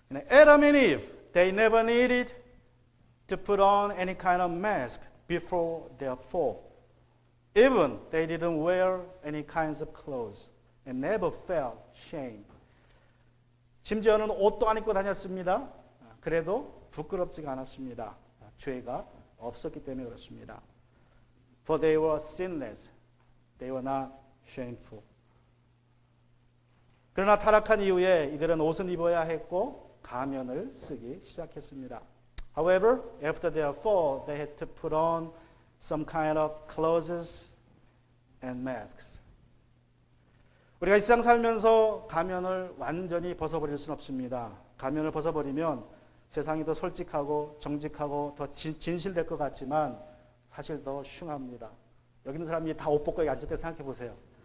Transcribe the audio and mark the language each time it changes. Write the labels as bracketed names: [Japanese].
[English] Adam and Eve, they never needed to put on any kind of mask before their fall. Even they didn't wear any kinds of clothes and never felt shame. [Korean] 심지어는 옷도 안 입고 다녔습니다. 그래도 부끄럽지가 않았습니다. 죄가 없었기 때문에 그렇습니다. [English] For they were sinless. They were not shameful. [Korean] 그러나 타락한 이후에 이들은 옷은 입어야 했고 가면을 쓰기 시작했습니다. [English] However, after their fall, they had to put on some kind of clothes and masks. [Korean] 우리가 이 세상 살면서 가면을 완전히 벗어버릴 수는 없습니다. 가면을 벗어버리면 세상이 더 솔직하고 정직하고 더 진실될 것 같지만 사실 더 흉합니다. 여기 있는 사람이 다 옷 벗고 여기 앉을 때 생각해 보세요.